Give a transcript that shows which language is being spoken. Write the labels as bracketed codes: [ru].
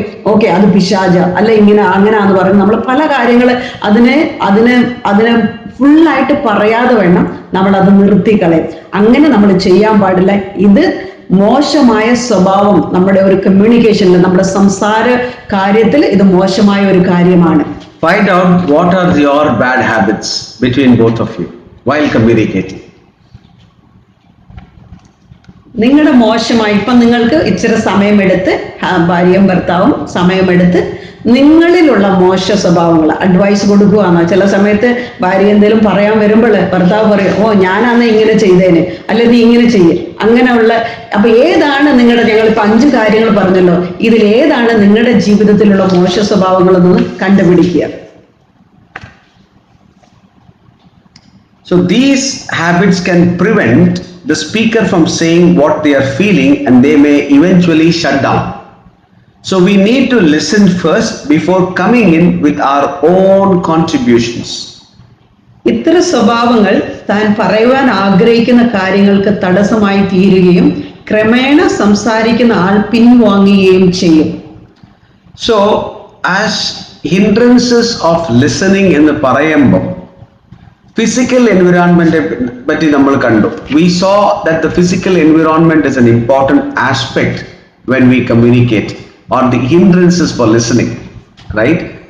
[ml] Okay അത് പിശാച, അല്ല അങ്ങനെയാന്ന് പറയും. നമ്മൾ പല കാര്യങ്ങൾ അതിനെ ഫുള്ളായിട്ട് പറയാതെ വേണം നമ്മൾ അത് നിർത്തിക്കളയും. അങ്ങനെ നമ്മൾ ചെയ്യാൻ പാടില്ല. ഇത് മോശമായ സ്വഭാവം നമ്മുടെ ഒരു കമ്മ്യൂണിക്കേഷനിൽ, നമ്മുടെ സംസാര കാര്യത്തിൽ ഇത് മോശമായ ഒരു കാര്യമാണ്. [en] Find out what are your bad habits between both of you while communicating. [ml] നിങ്ങളുടെ മോശമായി, ഇപ്പം നിങ്ങൾക്ക് ഇച്ചിരി സമയമെടുത്ത്, ഭാര്യയും ഭർത്താവും സമയമെടുത്ത് നിങ്ങളിലുള്ള മോശ സ്വഭാവങ്ങൾ അഡ്വൈസ് കൊടുക്കുകയാണോ. ചില സമയത്ത് ഭാര്യ എന്തെങ്കിലും പറയാൻ വരുമ്പോൾ ഭർത്താവ് പറയും, ഞാനാന്ന് ഇങ്ങനെ ചെയ്തേന്, അല്ലെ നീ ഇങ്ങനെ ചെയ്യ്, അങ്ങനെയുള്ള. അപ്പൊ ഏതാണ് ഞങ്ങളിപ്പോ 5 കാര്യങ്ങൾ പറഞ്ഞല്ലോ, ഇതിൽ ഏതാണ് നിങ്ങളുടെ ജീവിതത്തിലുള്ള മോശ സ്വഭാവങ്ങളെന്ന് കണ്ടുപിടിക്കുക. [en] So these habits can prevent the speaker from saying what they are feeling, and they may eventually shut down. So we need to listen first before coming in with our own contributions. [ml] ഇത്തരം സ്വഭാവങ്ങൾ താൻ പറയുവാൻ ആഗ്രഹിക്കുന്ന കാര്യങ്ങൾക്ക് തടസ്സമായി തീരുകയും ക്രമേണ സംസാരിക്കുന്ന ആൾ പിൻവാങ്ങുകയും ചെയ്യും. [en] So as hindrances of listening [ml] എന്ന് പറയുമ്പോൾ [en] physical environment [ml] പറ്റി നമ്മൾ കണ്ടു. [en] We saw that the physical environment is an important aspect when we communicate, or the hindrances for listening, right?